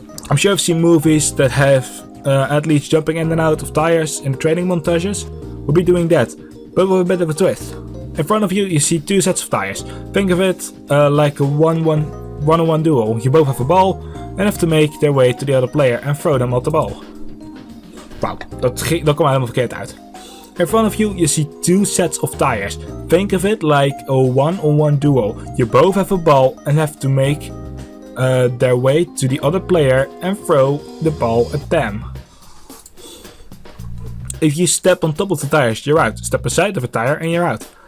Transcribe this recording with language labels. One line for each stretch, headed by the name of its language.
English: I'm sure you've seen movies that have athletes jumping in and out of tires in the training montages. We'll be doing that, but with a bit of a twist. In front of you, you see 2 sets of tires. Think of it like a one-on-one duel. You both have a ball and have to make their way to the other player and throw them at the ball.
Dutch: Wauw, dat kwam helemaal verkeerd uit.
English: In front of you, you see 2 sets of tires. Think of it like a one-on-one duel. You both have a ball and have to make their way to the other player and throw the ball at them. If you step on top of the tires, you're out. Step aside of a tire and you're out.